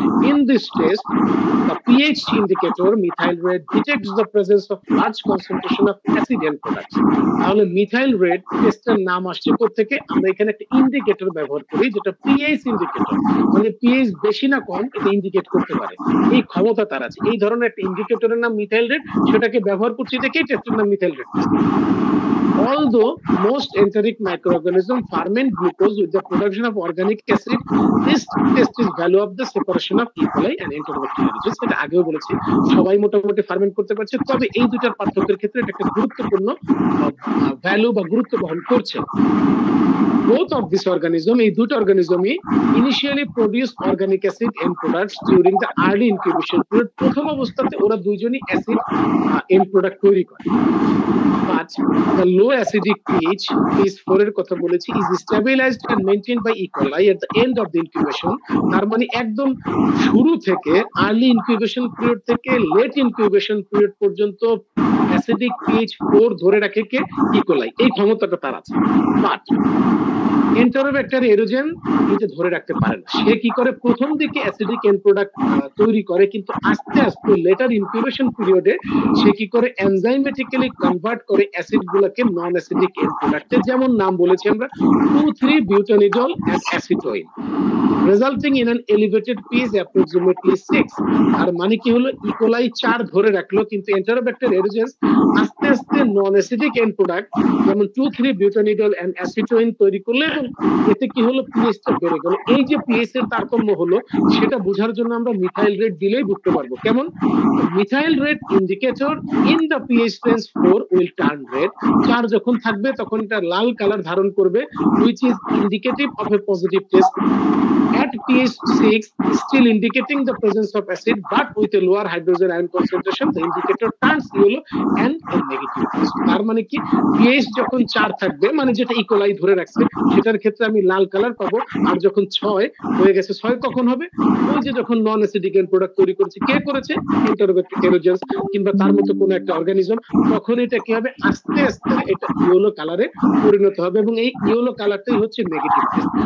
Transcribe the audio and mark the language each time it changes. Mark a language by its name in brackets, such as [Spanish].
[English] In this test the pH indicator methyl red detects the presence of large concentration of acid end products। [Bangla] তাহলে methyl red টেস্টের নাম আসছে কোত্থেকে? আমরা এখানে একটা ইন্ডিকেটর ব্যবহার করি যেটা পিএইচ ইন্ডিকেটর, মানে পিএইচ বেশি না কম এটা ইন্ডিকেট করতে পারে, এই ক্ষমতা তার আছে। এই ধরনের একটা ইন্ডিকেটরের নাম মিথাইল রেড, সেটাকে ব্যবহার করছি দেখেই টেস্টের নাম methyl red. [English] Although most enteric microorganisms ferment glucose with the production of organic acid, this test is value of the separation of E. coli and Enterobacter aerogenes। [Bangla] এটা আগেও বলেছি, সবাই মোটামুটি ফার্মেন্ট করতে পারছে, তবে এই দুটার পার্থক্যের ক্ষেত্রে এটা একটা গুরুত্বপূর্ণ ভ্যালু বা গুরুত্ব বহন করছে। [English] Both of this organism, [Bangla] এই দুটো অর্গানিজমই [English] initially produce organic acid end products during the early incubation period। [Bangla] প্রথম অবস্থাতে ওরা দুইজনই অ্যাসিড end product তৈরি করে। [English] But the low acidic pH, [Bangla] pH 4 এর কথা বলেছি, [English] is stabilized and maintained by E. coli at the end of the incubation। [Bangla] তার মানে একদম শুরু থেকে early incubation period থেকে late incubation period পর্যন্ত acidic pH 4 ধরে রাখে কে? E. coli। এই ক্ষমতাটা তার আছে। But এন্টারোব্যাক্টার এরোজেন এটা ধরে রাখতে পারে না। সে কি করে? প্রথম দিকে অ্যাসিডিক এন্ড প্রোডাক্ট তৈরি করে, কিন্তু আস্তে আস্তে লেটার ইনকিউবেশন পিরিয়ডে সে কি করে? এনজাইমেটিক্যালি কনভার্ট করে অ্যাসিড গুলোকে নন অ্যাসিডিক এন্ড প্রোডাক্টে, যেমন নাম বলেছি আমরা [English] 2,3-butanidol and acetone, resulting in an elevated pH approximately 6। [Bangla] আর মানে কি হলো? ই কোলাই 4 ধরে রাখলো, কিন্তু এন্টারোব্যাক্টার এরোজেন্স আস্তে আস্তে নন অ্যাসিডিক এন্ড প্রোডাক্ট যেমন 2,3-butanidol and acetone তৈরি করলে, এতে কি হলো? পিএইচটা বেড়ে গেল। এই যে পিএইচ এর তারতম্য হলো, সেটা বোঝার জন্য আমরা মিথাইল রেড দিলেই বুঝতে পারবো। কেমন? [English] Methyl red indicator in the pH range 4 will turn red. [Bangla] 4 যখন থাকবে তখন এটা লাল কালার ধারণ করবে, [English] which is indicative of a positive test। At pH 6, still indicating the presence of acid, but with a lower hydrogen ion concentration, the indicator turns yellow and a negative test। [Bangla] তার মানে কি? pH যখন 4 থাকবে, মানে যেটা E. coli ধরে রাখছে, সেটার ক্ষেত্রে আমি লাল কালার পাবো। আর যখন 6 হয়ে গেছে, 6 কখন হবে? ওই যে যখন নন অ্যাসিডিক এন্ড প্রোডাক্ট তৈরি করেছে, কে করেছে? এন্টারোব্যাক্টার এরোজেন্স কিংবা তার মতো কোনো একটা অর্গানিজম। তখন এটা কি হবে? আস্তে আস্তে এটা ইয়েলো কালারে পরিণত হবে, এবং এই ইয়েলো কালারটাই হচ্ছে নেগেটিভ টেস্ট।